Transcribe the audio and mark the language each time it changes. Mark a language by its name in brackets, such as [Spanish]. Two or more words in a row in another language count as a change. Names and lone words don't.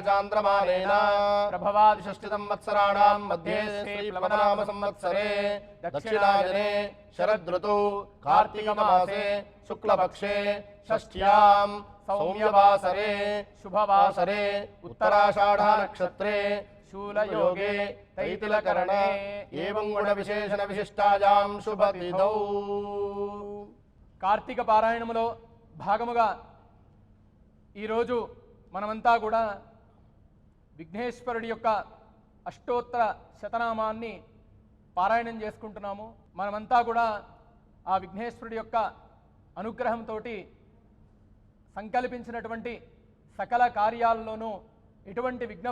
[Sanskrit] चान्द्रमानेन प्रभवादि षष्टि संवत्सराणां मध्ये श्री प्लवनाम संवत्सरे दक्षिणायने शरदृतु कार्तिक मासे शुक्लपक्षे षष्ठ्यां सौम्यवासरे शुभवासरे उत्तराषाढ़ा नक्षत्रे शूलयोगे तैतिलकरणे एवं गुण विशेषण विशिष्टायां शुभतिथौ [Telugu] కార్తీక పారాయణములో భాగముగా ఈరోజు మనమంతా కూడా విఘ్నేశ్వరుడి యొక్క అష్టోత్తర శతనామాన్ని పారాయణం చేసుకుంటున్నాము. మనమంతా కూడా ఆ విఘ్నేశ్వరుడి యొక్క అనుగ్రహంతో సంకల్పించినటువంటి సకల కార్యాల్లోనూ ఎటువంటి విఘ్న